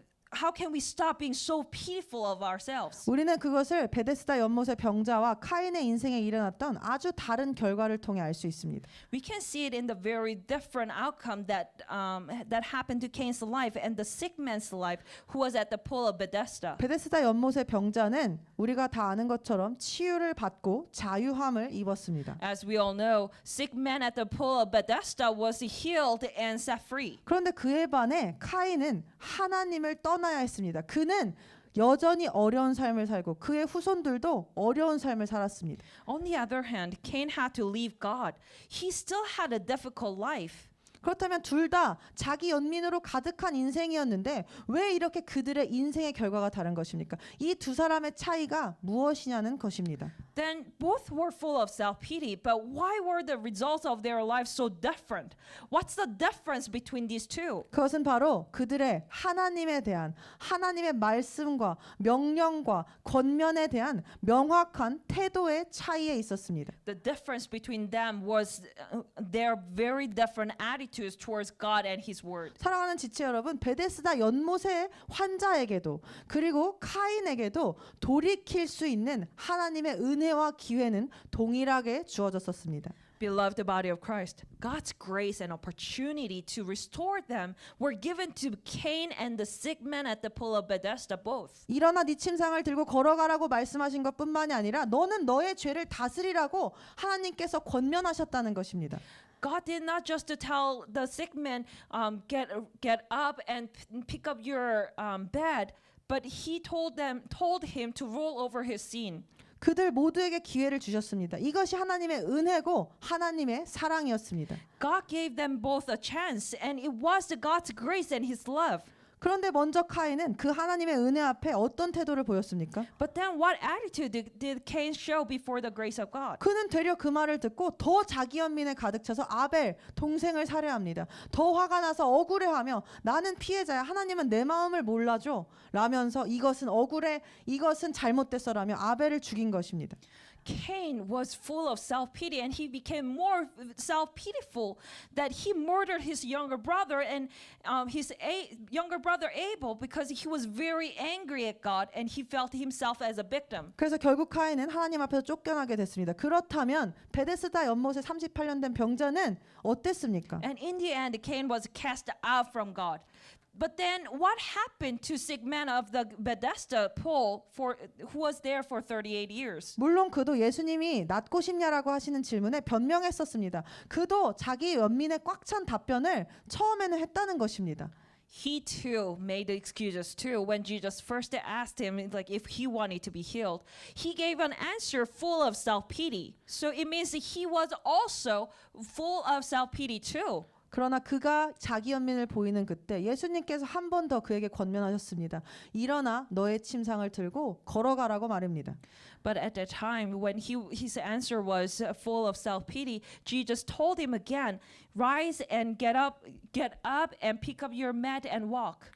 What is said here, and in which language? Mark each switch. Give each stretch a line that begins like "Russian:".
English: How can we stop being so pitiful of ourselves?
Korean: 우리는 그것을 베데스다 연못의 병자와 카인의 인생에 일어났던 아주 다른 결과를 통해 알 수 있습니다.
English: We can see it in the very different outcome that happened to Cain's life and the sick man's life who was at the pool of Bethesda.
Korean: 베데스다 연못의 병자는 우리가 다 아는 것처럼 치유를 받고 자유함을 입었습니다.
English: As we all know, sick man at the pool of Bethesda was healed and set free.
Korean: 그런데 그에 반해 카인은 하나님을 떠나야 했습니다. 그는 여전히 어려운 삶을 살고 그의 후손들도 어려운 삶을 살았습니다.
English: On the other hand, Cain had to leave God. He still had a difficult life.
Korean: 그렇다면 둘 다 자기 연민으로 가득한 인생이었는데 왜 이렇게 그들의 인생의 결과가 다른 것입니까? 이 두 사람의 차이가 무엇이냐는 것입니다.
English: Then both were full of self-pity, but why were the results of their lives so different? What's the difference between these two?
Korean: 그것은 바로 그들의 하나님에 대한 하나님의 말씀과 명령과 권면에 대한 명확한 태도의 차이에 있었습니다.
English: The difference between them was their very different attitudes towards God and His Word.
Korean: 사랑하는 지체 여러분, 베데스다 연못의 환자에게도 그리고 카인에게도 돌이킬 수 있는 하나님의 은혜와 기회는 동일하게 주어졌었습니다.
English: Beloved body of Christ, God's grace and opportunity to restore them were given to Cain and the sick man at the pool of Bethesda both.
Korean: 일어나 네 침상을 들고 걸어가라고 말씀하신 것뿐만이 아니라 너는 너의 죄를 다스리라고 하나님께서 권면하셨다는 것입니다.
English: God did not just to tell the sick man, get up and pick up your bed, but He told him to roll over his sin.
Korean: 그들 모두에게 기회를 주셨습니다. 이것이 하나님의 은혜고 하나님의 사랑이었습니다.
English: God gave them both a chance, and it was God's grace and His love.
Korean: 그런데 먼저 카인은 그 하나님의 은혜 앞에 어떤 태도를 보였습니까?
English: But then what attitude did Cain show before the grace of God?
Korean: 그는 되려 그 말을 듣고 더 자기 연민에 가득 차서 아벨 동생을 살해합니다. 더 화가 나서 억울해하며 나는 피해자야. 하나님은 내 마음을 몰라줘. 라면서 이것은 억울해. 이것은 잘못됐어라며 아벨을 죽인 것입니다.
English: Cain was full of self-pity, and he became more self-pitiful that he murdered his younger brother and his younger brother Abel because he was very angry at God and he felt himself as a victim.
Korean: 그래서 결국 카인은 하나님 앞에서 쫓겨나게 됐습니다. 그렇다면 베데스다 연못에 38년 된 병자는 어땠습니까?
English: And in the end, Cain was cast out from God. But then what happened to sick man of the Bethesda pool who was there for 38 years?
Korean: 물론 그도 예수님이 낫고 싶냐라고 하시는 질문에 변명했었습니다. 그도 자기 연민에 꽉 찬 답변을 처음에는 했다는 것입니다.
English: He too made excuses too when Jesus first asked him like if he wanted to be healed. He gave an answer full of self-pity. So it means that he was also full of self-pity too.
Korean: 그러나 그가 자기 연민을 보이는 그때 예수님께서 한 번 더 그에게 권면하셨습니다. 일어나 너의 침상을 들고 걸어가라고 말입니다.
English: But at that time, when his answer was full of self-pity, Jesus told him again, "Rise and get up and pick up your mat and walk."